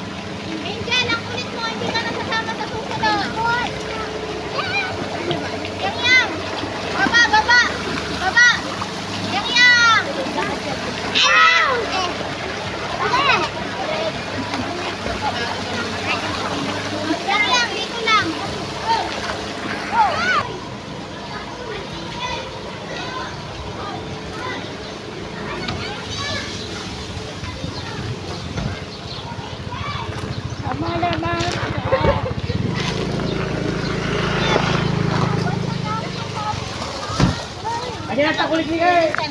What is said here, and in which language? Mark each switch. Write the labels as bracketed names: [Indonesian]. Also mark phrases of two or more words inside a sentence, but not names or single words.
[Filipino] Angel, ang kulit mo, hindi ka nasasama sa susunod. Yang yang. Baba, baba. Baba. Yang yang. Ow! Okay. Yang yang, dito lang. Tama naman. Ayan ang takulit ni Kay!